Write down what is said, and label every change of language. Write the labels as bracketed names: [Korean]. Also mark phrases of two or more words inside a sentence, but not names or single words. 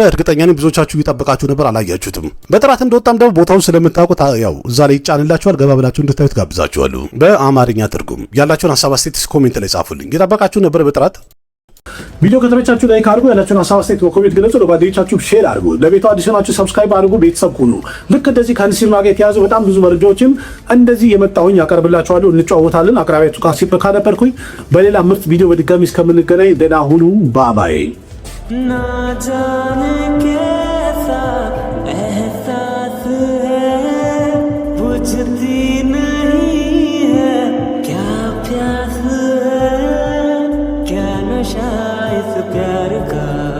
[Amharic] እርግጠኛ ነኝ ብዙዎቻችሁ እየጠበቃችሁ ነበር፣ አላያችሁትም። በጥራት እንደወጣም ደግሞ ቦታውን ስለምታውቁት ያው እዛ ላይ ይጫንላችኋል። ገባ ብላችሁ እንድታዩት ጋብዛችኋለሁ። በአማርኛ ትርጉም ያላችሁን ሀሳብ አስተያየት ኮሜንት ላይ ጻፉልኝ። እየጠበቃችሁ ነበር በጥራት። ቪዲዮ ከተመቻችሁ ላይክ አድርጉ። ያላችሁን ሀሳብ አስተያየት በኮሜንት ገለጹ። ለጓደኞቻችሁ ሼር አድርጉ። ለቤቱ አዲስ ናችሁ ሰብስክራይብ አድርጉ። ቤተሰብ ሁኑ። ልክ እንደዚህ ከሲኒማ ጋር የተያዙ በጣም ብዙ መረጃዎችም እንደዚህ የመጣሁኝ ያቀርብላችኋለሁ። እንጫወታለን። አቅራቢያችሁ ካሲፕ ካነበርኩኝ በሌላ ምርጥ ቪዲዮ በድጋሚ እስከምንገናኝ ደህና ሁኑ። ባባይ [Hindi] ना जाने कैसा एहसास है बुझती नहीं है क्या प्यास है क्या नशा इस प्यार का